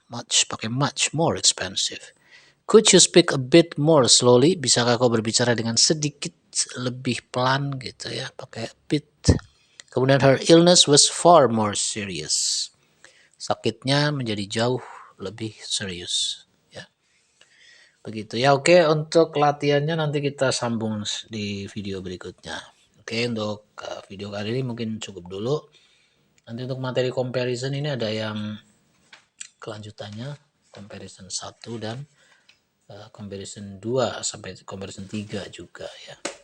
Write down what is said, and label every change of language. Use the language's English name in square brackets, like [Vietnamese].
[English] Much pakai much, more expensive. Could you speak a bit more slowly? [Indonesian] Bisakah kau berbicara dengan sedikit lebih pelan gitu ya, pakai bit. Kemudian [English] her illness was far more serious. [Indonesian] Sakitnya menjadi jauh lebih serius ya. Begitu ya. Oke, untuk latihannya nanti kita sambung di video berikutnya. Oke, untuk video kali ini mungkin cukup dulu. Nanti untuk materi comparison ini ada yang kelanjutannya, comparison 1 dan comparison 2 sampai comparison 3 juga ya.